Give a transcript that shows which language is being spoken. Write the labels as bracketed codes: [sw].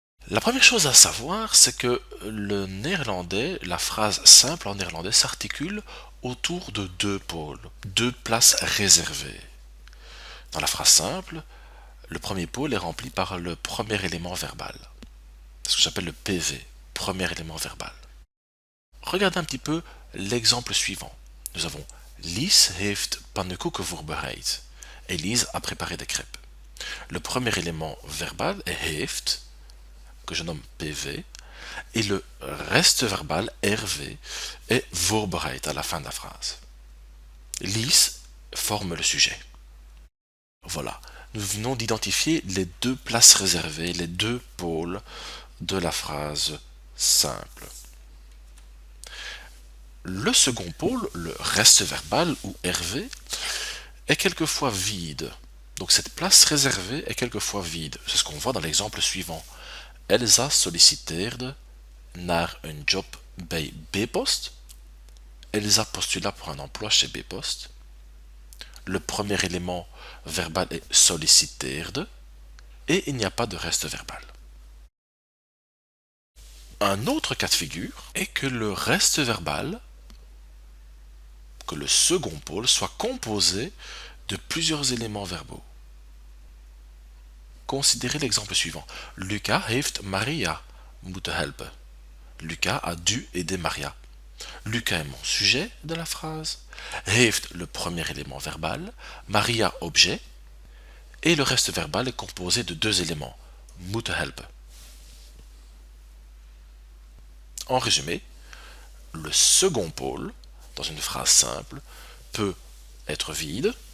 [fr] La première chose à savoir, c'est que le néerlandais, la phrase simple en néerlandais s'articule autour de deux pôles, deux places réservées. Dans la phrase simple, le premier pôle est rempli par le premier élément verbal, ce que j'appelle le PV, premier élément verbal. Regardez un petit peu l'exemple suivant. Nous avons [nl] Lies heeft pannenkoeken voorbereid. [fr] Elise a préparé des crêpes. Le premier élément verbal est heeft, que je nomme PV, et le reste verbal RV est voorbereid à la fin de la phrase. Lies forme le sujet. Voilà, nous venons d'identifier les deux places réservées, les deux pôles de la phrase simple. Le second pôle, le reste verbal ou RV, est quelquefois vide. Donc cette place réservée est quelquefois vide. C'est ce qu'on voit dans l'exemple suivant. [nl] Elsa solliciteerde naar een job bij B-Post. [fr] Elsa postula pour un emploi chez B-Post. Le premier élément verbal est solliciteerde et il n'y a pas de reste verbal. Un autre cas de figure est que le reste verbal, que le second pôle soit composé de plusieurs éléments verbaux. Considérez l'exemple suivant. [nl] Luca heeft Maria moeten helpen. [fr] Luca a dû aider Maria. Luca est mon sujet de la phrase. Heeft le premier élément verbal. Maria objet. Et le reste verbal est composé de deux éléments. [nl] Moeten helpen. [fr] En résumé, le second pôle, dans une phrase simple, peut être vide.